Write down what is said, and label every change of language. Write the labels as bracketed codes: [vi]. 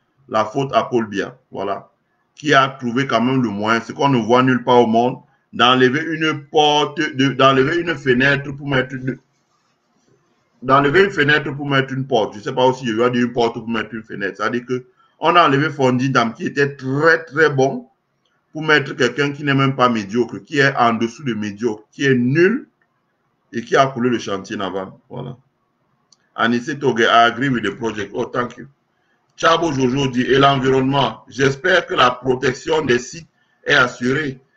[fr] La faute à Paul Biya. Voilà. Qui a trouvé quand même le moyen, ce qu'on ne voit nulle part au monde, d'enlever une porte, d'enlever une fenêtre pour mettre d'enlever une fenêtre pour mettre une porte. Je ne sais pas aussi, je dois dire une porte pour mettre une fenêtre. C'est-à-dire qu'on a enlevé Fondidam qui était très très bon pour mettre quelqu'un qui n'est même pas médiocre, qui est en dessous de médiocre, qui est nul et qui a coulé le chantier naval. Voilà. [en] Anissé Toge, I agree with the project. Oh, thank you. [fr] Chabo Jojo dit, et l'environnement, j'espère que la protection des sites est assurée.